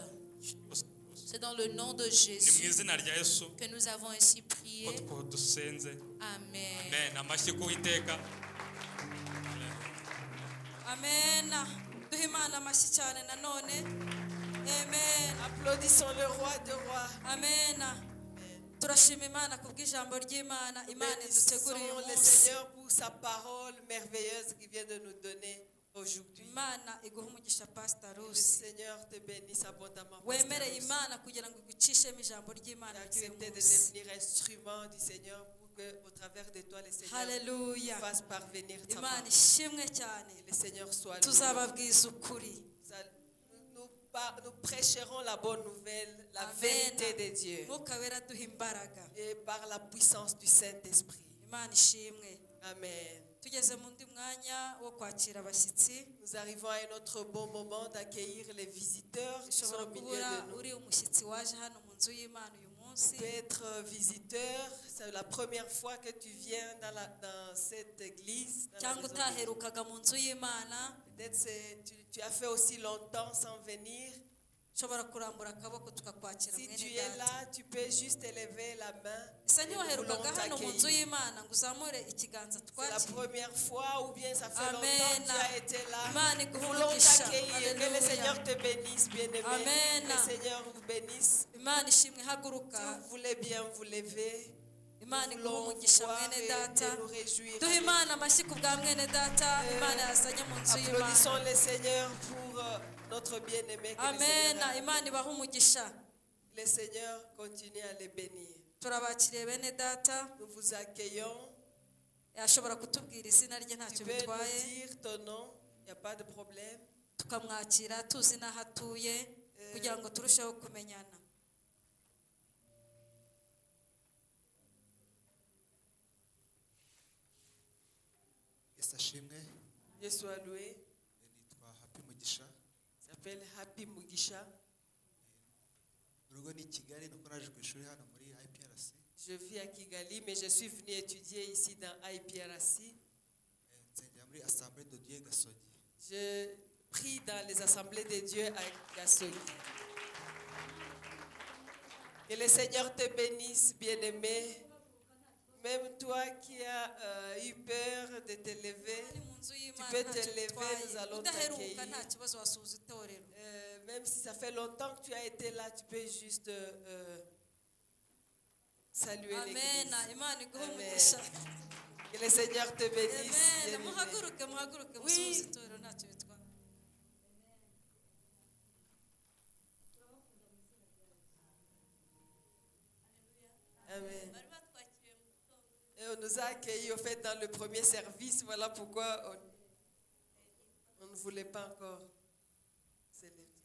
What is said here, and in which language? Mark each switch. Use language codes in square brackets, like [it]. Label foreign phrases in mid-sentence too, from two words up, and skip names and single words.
[fr] C'est dans le nom de Jésus que nous avons ainsi prié. Amen. Amen. Amen. Applaudissons le roi de rois. Amen. [rw] Turashima Imana kubw'ijambo ry'Imana. Imana iduteguriye [fr] Bénissons le [rw] umunsi. [fr] Seigneur pour sa parole merveilleuse qu'il vient de nous donner aujourd'hui. [rw] Imana iguha umugisha Pastor [fr] Le [rw] Rusi. [fr] Seigneur te bénisse abondamment. [rw] Wemereye Imana kugira ngo igucishemo ijambo ry'Imana ry'uyu [fr] Accepter de [rw] munsi. [fr] devenir instrument du Seigneur pour que, au travers de toi, le Seigneur Hallelujah. fasse parvenir ta [rw] Imana [fr] parole. [rw] ishimwe cyane. [fr] Et le Seigneur soit loué. [rw] Tuzababwiza ukuri. [fr] Nous prêcherons la bonne nouvelle, la Amen. vérité de Dieu. [rw] Mwuka wera duha imbaraga. [fr] Et par la puissance du Saint-Esprit. [rw] Imana ishimwe. Amen. Tugeze mu ndi mwanya wo kwakira abashyitsi. [fr] Nous arrivons à un autre bon moment d'accueillir les visiteurs qui sont [rw] Ushobora [fr] au milieu [rw] kubura [fr] de nous. [rw] uri umushyitsi waje hano mu nzu y'Imana uyu munsi. [fr] Tu peux être visiteur, c'est la première fois que tu viens dans cette église. Dans la [rw] cyangwa [fr] maison de Dieu. [rw] utaherukaga mu nzu y'Imana. [fr] Peut-être tu as fait aussi longtemps sans venir. [rw] ushobora kurambura akaboko tukakwakira [fr] Si tu [rw] mwene [fr] es [rw] data. [fr] là, tu peux juste élever la main. [rw] ese [fr] Et nous [rw] ntiwaherukaga [fr] voulons [rw] hano mu nzu [fr] t'accueillir. [rw] y'Imana ngo uzamure ikiganza [fr] C'est la [rw] twakire. [fr] première fois ou bien ça fait Amen. longtemps que tu as été là. [rw] Imana [fr] Nous [rw] iguhe [fr] voulons [rw] umugisha. [fr] t'accueillir. Que le Alléluia. Seigneur te bénisse, bien-aimé. Amen. Que le Seigneur vous bénisse. [rw] Imana ishimwe [fr] Si [rw] haguruka. [fr] vous voulez bien vous lever, [rw] Imana [fr] nous [rw] iguhe [fr] voulons [rw] umugisha [fr] voir [rw] mwene [fr] et [rw] data. [fr] nous réjouir. [rw] duhe Imana amashyi ku bwa mwene data. Imana yazanye mu nzu [fr] Applaudissons [rw] y'Imana. [fr] le Seigneur pour notre bien-aimé. Que le Amen. Seigneur, [rw] Imana ibahe umugisha. [fr] le Seigneur continue à les bénir. [rw] turabakiriye bene data. [fr] Nous vous accueillons. [rw] yashobora kutubwira izina rye [fr] Tu [rw] ntacyo [fr] peux nous [rw] bitwaye. [fr] dire ton nom, il n'y a pas de problème. [rw] tukamwakira tuzi n'aho atuye kugira ngo turusheho kumenyana. Yesu ashimwe. [fr] Dieu soit loué. [rw] Nitwa Happy Mugisha. [fr] Il s'appelle Happy Mugisha. [rw] Urugo ni Kigali nuko naje ku ishuri hano muri IPRC. [fr] Je vis à Kigali, mais je suis venu étudier ici dans IPRC. [rw] Nsengera muri Assemblée de Dieu Gasogi. [fr] Je prie dans les assemblées de Dieu à Gasogi. Que le Seigneur te bénisse, bien-aimé. Même toi qui as eu peur de te lever, [rw] Ari mu nzu y'Imana [fr] peux te [rw] ntacyo [fr] lever, [rw] bitwaye. [fr] nous allons [rw] udaheruka [fr] t'accueillir. [rw] nta kibazo wasuhuza itorero. [fr] même si ça fait longtemps que tu as été là, tu peux juste saluer Amen. l'église. [rw] Imana iguhe Amen. umugisha. [fr] Que le Seigneur te bénisse. Amen. bien-aimé. [rw] muhaguruke [fr] Oui. [rw] musuhuze itorero ntacyo bitwaye. [fr] Amen. Et on nous a accueillis au fait dans le premier service. Voilà pourquoi on ne voulait pas encore célébrer.